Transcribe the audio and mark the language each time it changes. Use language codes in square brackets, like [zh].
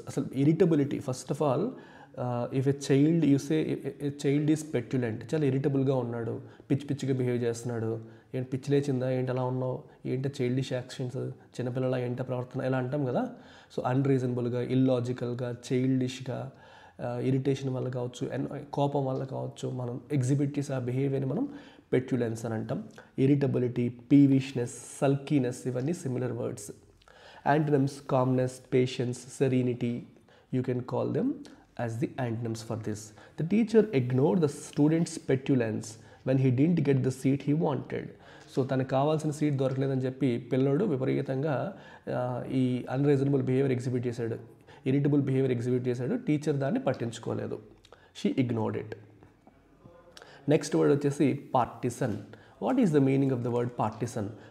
[te] అసలు irritability, [en] first of all if a child you say a child is petulant, [te] చాలా ఇరిటబుల్గా ఉన్నాడు, పిచ్చిగా బిహేవ్ చేస్తున్నాడు, ఏంటి పిచ్చి లేచిందా, ఏంటి అలా ఉన్నావు, ఏంటి చైల్డిష్ యాక్షన్స్, చిన్నపిల్లల ఏంటి ప్రవర్తన, ఇలా అంటాం కదా. సో అన్రీజనబుల్గా, ఇల్లాజికల్గా, చైల్డిష్గా, ఇరిటేషన్ వల్ల కావచ్చు, కోపం వల్ల కావచ్చు, మనం ఎగ్జిబిట్ చేసే ఆ బిహేవియర్ని మనం పెట్యులెన్స్ అని అంటాం. [en] Irritability, peevishness, sulkiness, ఇవన్నీ similar words. Antonyms: calmness, patience, serenity. You can call them as the antonyms for this. The teacher ignored the student's petulance when he didn't get the seat he wanted. [te] So తనకు కావాల్సిన seat దొరకలేదని చెప్పి పిల్లడు విపరీతంగా ఈ unreasonable behaviour exhibit చేశాడు, irritable behaviour exhibit చేశాడు. Teacher దాన్ని పట్టించుకోలేదు. [en] She ignored it. [te] Next word వచ్చేసి partisan. [en] What is the meaning of the word partisan?